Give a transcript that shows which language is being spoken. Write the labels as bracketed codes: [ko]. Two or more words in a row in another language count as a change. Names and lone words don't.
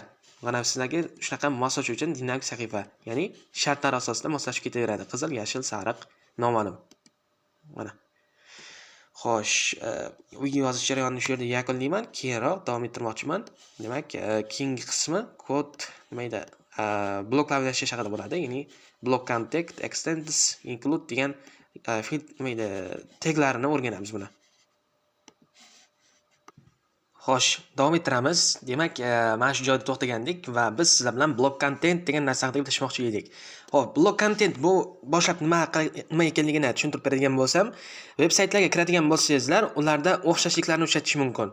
[uz] Mana sizlarga shunaqa moslash uchun dinamik sahifa, ya'ni shartlar asosida moslashib ketaveradi. Qizil, yashil, sariq, noma'lum. Mana. Xo'sh, video yozish jarayonini shu yerda yakunlayman. Keyinroq davom ettirmoqchiman. Demak, keyingi qismi kod nima edi? Bloklar yashash haqida bo'ladi. Ya'ni [en] block content, [uz] extends, include degan nima edi? Taglarini o'rganamiz buni. Xo'sh, davom ettiramiz. Demak, mana shu joyda to'xtagandik va biz sizlar bilan [en] block content [uz] degan narsa haqida gaplashmoqchi edik. Xo'p, [en] block content [uz] bu boshlab nima ekanligini tushuntirib beradigan bo'lsam, veb-saytlarga kiradigan bo'lsangizlar, ularda o'xshashliklarni uchratish mumkin.